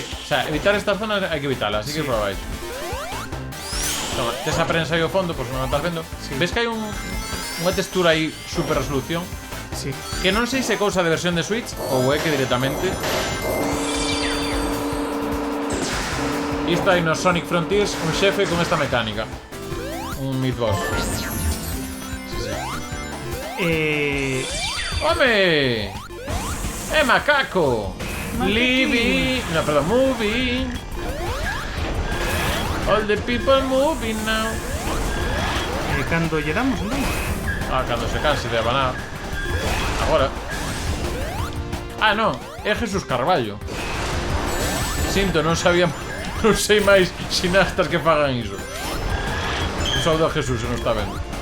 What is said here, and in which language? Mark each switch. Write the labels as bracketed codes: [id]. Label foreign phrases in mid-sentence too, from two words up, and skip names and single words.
[gl] O sea, evitar estas zonas hai que evitalas, así que por abaixo. Toma, tes a prensa aí ao fondo, pois non a estás vendo. Sí. Ves que hai unha textura aí super resolución, Sí. que non sei se é cousa de versión de Switch ou é que directamente. Isto hai no Sonic Frontiers un xefe con esta mecánica. Un mid-boss. ¡Home! Macaco! Living... No, perdón, moving. [en] All the people moving now. [gl] Cando lle damos, non? Ah, cando se canse de abanar. Agora. Ah, non, é Jesús Carballo. Sinto, non sabía. Non sei máis xinastas que fagan iso. Un saúdo a Jesús, se non está vendo.